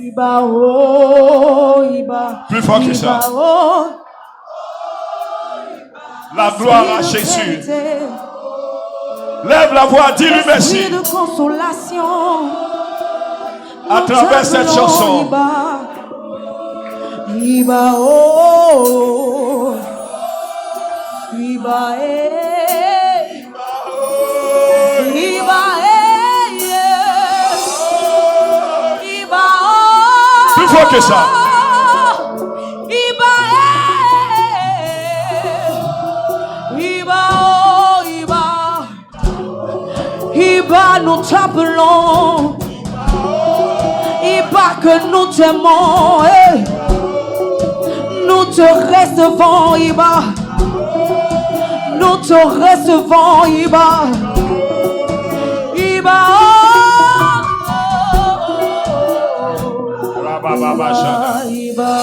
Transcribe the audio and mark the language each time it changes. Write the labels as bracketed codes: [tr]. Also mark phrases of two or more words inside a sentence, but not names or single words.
[fr] Plus fort que ça. La gloire à Jésus. Lève la voix, dis-lui merci. De consolation. À travers cette chanson. [yo] Iba oh, Iba eh, Iba eh, Iba oh, [fr] Plus fort que ça. [yo] Iba eh, Iba oh, Iba [fr] nous t'appelons, Iba que nous t'aimons, eh. Nous te recevons, Iba. Nous te recevons, [yo] Iba. Iba. Iba.